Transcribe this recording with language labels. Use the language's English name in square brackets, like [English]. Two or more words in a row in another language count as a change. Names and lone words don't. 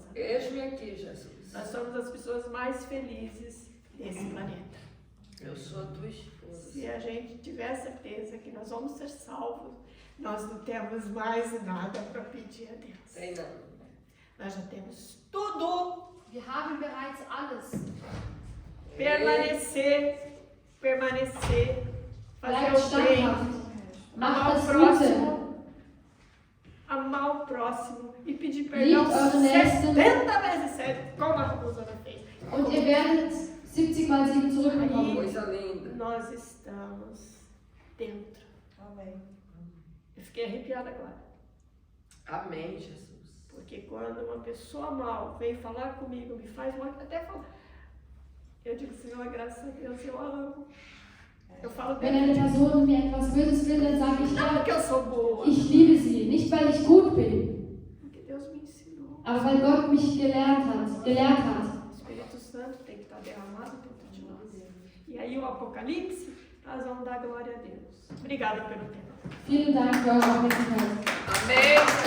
[Portuguese] Eis-me aqui, Jesus. Nós somos as pessoas mais felizes desse planeta. Eu sou tua esposa. Se a gente tiver certeza que nós vamos ser salvos, nós não temos mais nada para pedir a Deus. Sei não. Nós já temos tudo. [German] Wir haben bereits alles. [Portuguese] Permanecer, fazer [German] Bleibt [Portuguese] o bem, [German] standhaft. Macht [Portuguese] amar o [German] das Gute. [Portuguese] próximo, amar o próximo e pedir perdão [German] Liebt eure Nächsten. [Portuguese] 70 vezes 7, como a Rosana fez. [German] Und ihr werdet 70 mal 7 zurückbekommen. [Portuguese] Coisa linda. Nós estamos dentro. Amém. Eu fiquei arrepiada agora. Amém, Jesus. Porque quando uma pessoa mal vem falar comigo, me faz mal, até falar. Eu digo, Senhor, graças a Deus, eu amo. Eu falo [German] Wenn eine Person mir etwas Böses will, dann sage ich, [Portuguese] não [German] ja, [Portuguese] porque eu sou boa, [German] ich liebe sie. Nicht, weil ich gut bin, [Portuguese] porque Deus me ensinou. [German] aber weil Gott mich gelehrt hat. [Portuguese] O Espírito Santo tem que estar derramado dentro de nós. E aí o Apocalipse, nós vamos dar glória a Deus. Obrigada pelo tempo. [German] Vielen Dank für eure Aufmerksamkeit. [Portuguese] Amém.